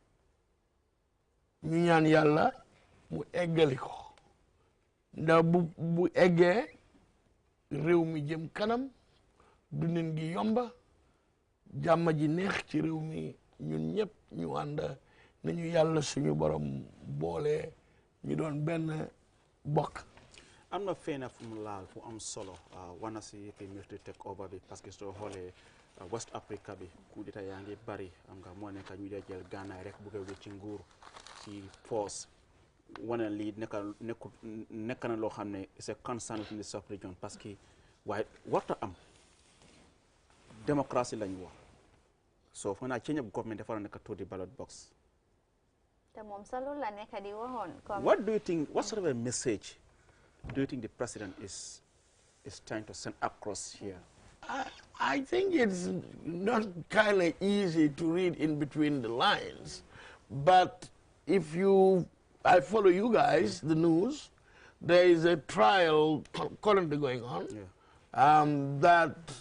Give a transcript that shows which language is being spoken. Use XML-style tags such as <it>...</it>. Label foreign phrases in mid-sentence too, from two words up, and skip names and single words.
<wo>ñu ñaan yàlla mu eggali ko ndax bu eggee réew mi jëm kanam dundin gi yomba jàmm ji neex ci réew mi ñun ñëpp ñu ànd nañu yàlla suñu borom boole ñu doon benn bokk. am na feena fu mu laal fu am solo wana si fi</wo> <en>military take over</en> <wo>bi</wo> <fr>parce que</fr> <wo>soo xoolee</wo> <en>West Africa</en> <wo>bi</wo> <fr>coup d'état</fr> <wo>yaa ngi bari am nga moo nekk ñu dee jël gànnaay rek bëgg a wécc ci nguur ci force wane lii nekk na loo xam ne</wo> <fr>c'est constant</fr> <en>in the sub-region</en> <fr>parce que</fr> <wo>waaye warta am démocratie lañ wax so foog naa</wo> <en>change of government</en> <wo>dafa war a nekk</wo> <en>to the ballot box.</en> <wo>te moom sa loolu la nekk di waxoon.</wo> <en>What do you think, what sort of a message do you think the president is trying to send across here? I think it's not kind of easy to read in between the lines, but if I follow you guys, the news, there is a trial currently going on that,</en>